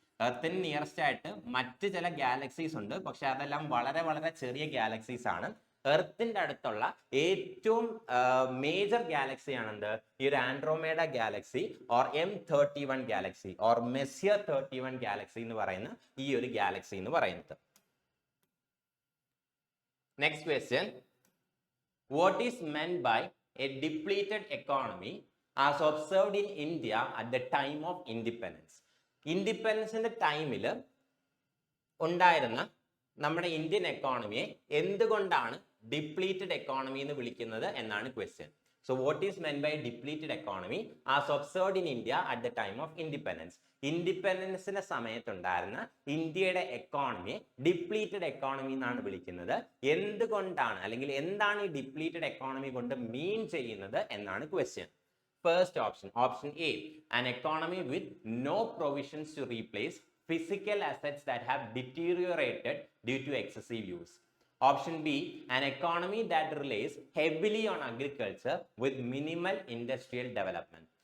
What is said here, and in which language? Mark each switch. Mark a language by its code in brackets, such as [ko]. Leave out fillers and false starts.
[ml] എർത്തിന് nearest ആയിട്ട് മറ്റ് ചില ഗാലക്സീസ് ഉണ്ട്, പക്ഷെ അതെല്ലാം വളരെ വളരെ ചെറിയ ഗാലക്സീസ് ആണ്. എർത്തിന്റെ അടുത്തുള്ള ഏറ്റവും മേജർ ഗാലക്സി ആണെന്ത്, ഈ ഒരു Andromeda Galaxy or M31 Galaxy or messier 31 Galaxy എന്ന് പറയുന്ന ഈ ഒരു ഗാലക്സി എന്ന് പറയുന്നത്. [en] Next question, what is meant by a depleted economy as observed in India at the time of independence? [ml] ഇൻഡിപെൻഡൻസിന്റെ ടൈമിൽ ഉണ്ടായിരുന്ന നമ്മുടെ ഇന്ത്യൻ എക്കോണമിയെ എന്തുകൊണ്ടാണ് ഡിപ്ലീറ്റഡ് എക്കോണമി എന്ന് വിളിക്കുന്നത് എന്നാണ് question. [en] So what is meant by depleted economy as observed in India at the time of independence? [ml] ഇൻഡിപെൻഡൻസിന്റെ സമയത്തുണ്ടായിരുന്ന ഇന്ത്യയുടെ എക്കോണമിയെ depleted economy എന്നാണ് വിളിക്കുന്നത്. എന്തുകൊണ്ടാണ്, അല്ലെങ്കിൽ എന്താണ് ഈ ഡിപ്ലീറ്റഡ് എക്കോണമി കൊണ്ട് മീൻ ചെയ്യുന്നത് എന്നാണ് question. [en] First option, option A, an economy with no provisions to replace physical assets that have deteriorated due to excessive use. Option B, an economy that relies heavily on agriculture with minimal industrial development.